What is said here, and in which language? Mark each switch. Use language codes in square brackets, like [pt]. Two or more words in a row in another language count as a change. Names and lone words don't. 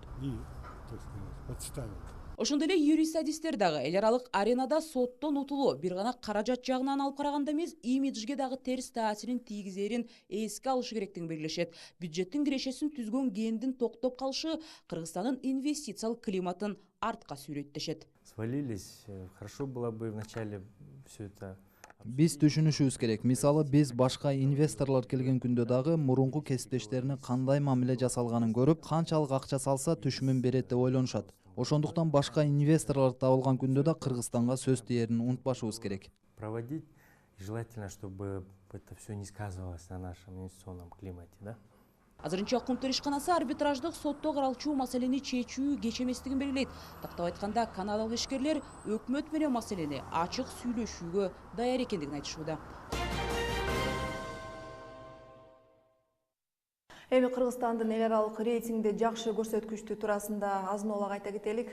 [ky] Ошондой эле юрист адистер дагы эл аралык аренада соттон утулуу бир гана каражат жагынан алып караганда эмес, имиджге дагы терс таасирин тийгизерин эске алышы керектигин белгилешет. Бюджеттин кирешесин түзгөн кендин токтоп калышы Кыргызстандын инвестициялык климатын артка сүйрөйт дешет. [ru] свалились, хорошо было бы вначале все это. [ky] Биз түшүнүшүбүз керек. Мисалы, биз башка инвесторлор келген күндө дагы мурунку кесиптештерине кандай мамиле жасалганын көрүп, канчалык акча салса түшүмүн берет деп ойлонушат. Ошондуктан башка инвесторлор табылган күндө да Кыргызстанга сөз тиерин унутпашыбыз керек. [ru] Проводить, и желательно, чтобы это все не сказывалось на нашем инвестиционном климате, да? [ky] Азырынча Кумтөр ишканасы арбитраждык сотто каралчу маселени чечүү кеч эместигин белгилейт. Тактап айтканда, канадалык ишкерлер өкмөт менен маселени ачык сүйлөшүүгө даяр экендигин айтышууда. Эми Кыргызстандын эл аралык рейтингде жакшы көрсөткүчтүү туурасында азын оолак айта кетелик.